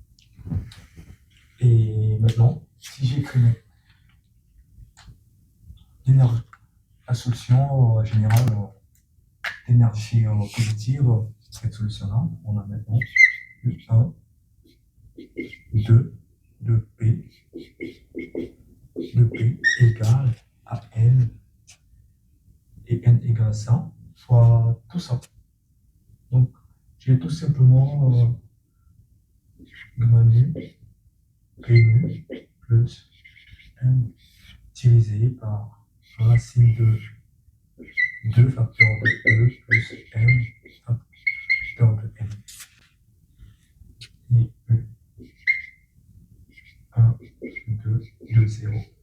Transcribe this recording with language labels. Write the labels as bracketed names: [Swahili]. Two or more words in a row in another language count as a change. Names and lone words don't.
[French] Et maintenant, si j'écris la solution générale d'énergie positive, cette solution-là, on a maintenant U1, 2 de P égale à N et N égale à ça, fois tout ça. Donc, j'ai tout simplement gamma nu, P nu plus M divisé par racine de 2 facteur de E plus M facteur de M. Et E 1, 2, 2, 0.